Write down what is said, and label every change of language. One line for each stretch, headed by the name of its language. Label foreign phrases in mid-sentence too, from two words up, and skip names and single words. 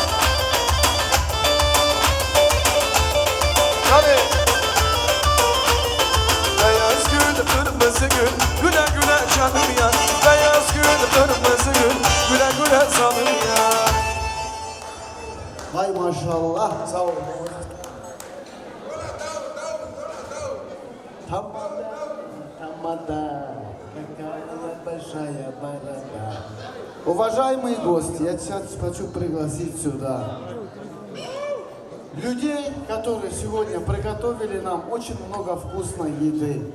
Turkish: Tabii. Beyaz gül, kırmızı gül, güle güle canım yar. Beyaz gül, kırmızı gül, güle güle salın yar. Vay maşallah. Sağ ol.
Russian: Уважаемые гости, я сейчас хочу пригласить сюда людей, которые сегодня приготовили нам очень много вкусной еды.